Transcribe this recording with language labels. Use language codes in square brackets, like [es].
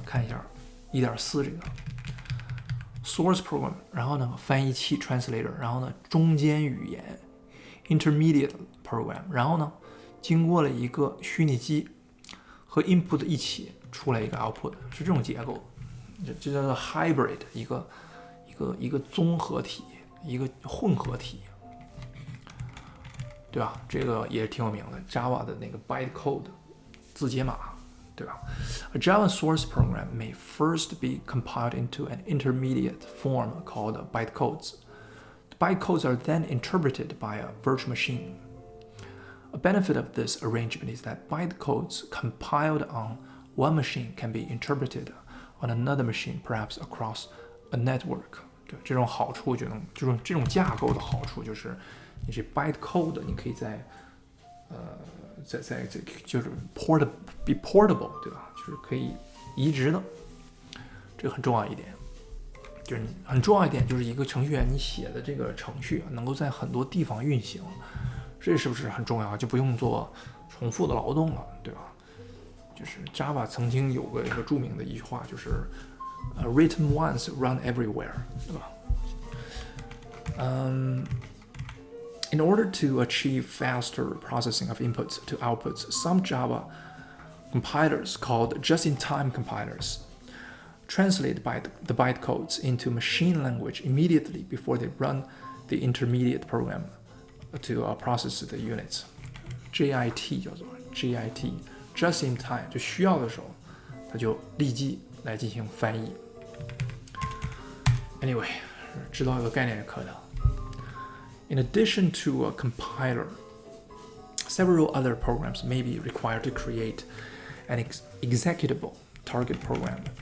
[zh] 看一下 1.4 这个 source program， 然后呢翻译器 translator， 然后呢中间语言 intermediate program， 然后呢经过了一个虚拟机和 input 一起出来一个 output， 是这种结构，这叫做 hybrid， 一个综合体，一个混合体，对吧？这个也挺有名的 ，Java 的那个 bytecode 字节码。对吧？ [en] A Java source program may first be compiled into an intermediate form called bytecodes. The bytecodes are then interpreted by a virtual machine. A benefit of this arrangement is that bytecodes compiled on one machine can be interpreted on another machine, perhaps across a network. [zh] 对，这种好处就是这种架构的好处就是，你这 bytecode 你可以在就是 [en] be portable， [zh] 对吧？就是可以移植的，这个很重要一点。就是很重要一点，就是一个程序员你写的这个程序能够在很多地方运行，这是不是很重要？就不用做重复的劳动了，对吧？就是 Java 曾经有过一个著名的一句话，就是 [en] written once, run everywhere， [zh] 对吧？ [en] In order to achieve faster processing of inputs to outputs, some Java compilers called just-in-time compilers translate the bytecodes into machine language immediately before they run the intermediate program to process the units. [zh] JIT 叫做 JIT just in time， 就需要的时候，它就立即来进行翻译。 Anyway， 知道一个概念是可的。 [en] In addition to a compiler, several other programs may be required to create an executable target program.